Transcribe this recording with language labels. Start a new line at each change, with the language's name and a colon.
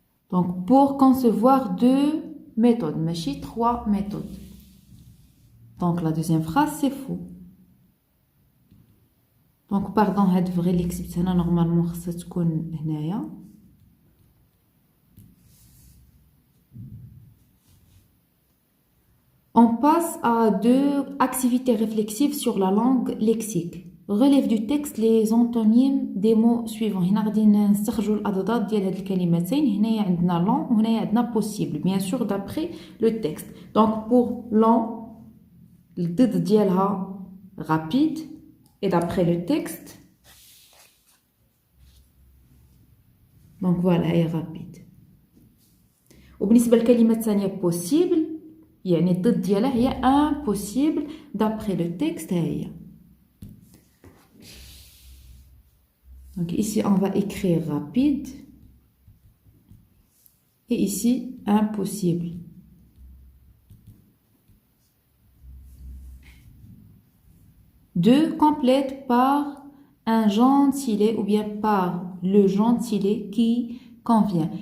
French: Donc, pour concevoir 2 méthodes, mais 3 méthodes. Donc, la deuxième phrase, c'est faux.
Arabic: Donc, pardon, هاد vrai اللي كتبت هنا normalement خصها تكون هنايا.
French: On passe à 2 activités réflexives sur la langue lexique. Relève du texte les antonymes des mots suivants.
Arabic: هنا غادي نستخرجوا الأضداد ديال هاد الكلمتين. هنايا عندنا long وهنايا عندنا possible.
French: Bien sûr d'après le texte. Donc pour long, الضد ديالها rapide et d'après le texte. Donc voilà, هي rapide.
Arabic: وبالنسبة للكلمة الثانية possible يعني الضد ديالها هي impossible d'après le texte هي.
French: Donc ici on va écrire rapide et ici impossible. Deux complète par un gentilé ou bien par le gentilé qui convient.